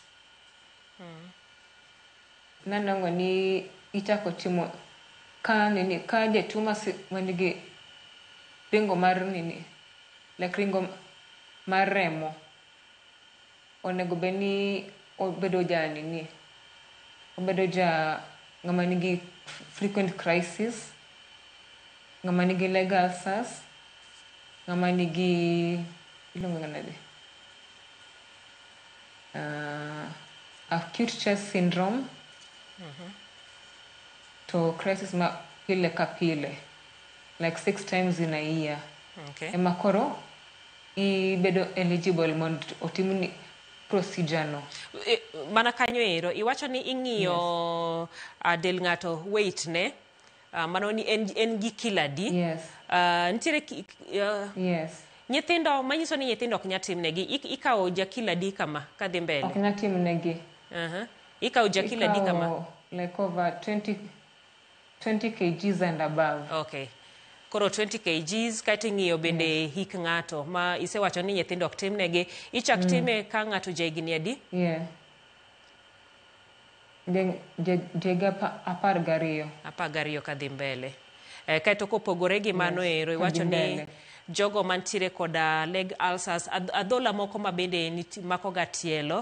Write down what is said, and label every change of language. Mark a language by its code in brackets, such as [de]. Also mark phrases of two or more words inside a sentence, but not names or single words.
[luo] Nanongo ni ichako timo ka jatuo manigi ringo mar ringo mar remo onego beni obedo ng'ama nigi [en] frequent crisis, [luo] ng'ama nigi [en] leg ulcers, [luo] ng'ama nigi [en] acute chest syndrome, [luo] to crisis ma pile ka pile, [en] like 6 times in a year. Okay. [luo] Ema koro ibedo eligible mondo otimni procedure no. Mana kanyo ero, iwacho ni ing'iyo del ng'ato weight ne, mano ni en gi kilo adi. [en] Yes. [luo] Nitiere [en] yes. [luo] Nyithindo, manyiso ni nyithindo ok nyatim negi, ikawo ja kilo adi kama kadhi mbele? Ok nyatim negi. Ikawo ja kilo adi kama? [en] Like over 20 kgs and above. Okay. [luo] Koro 20 kgs, kaito ing'iyo bende hik ng'ato, ma isewacho ni nyithindo ok tim negi, ichak time ka ng'ato jahigni adi? Yeah. Jega 12. 12 kadhi mbele. Kaito kopogore gi mano ero, iwacho ni jogo mantiere koda [en] leg ulcers, [luo] adhola moko ma bende mako ga tielo.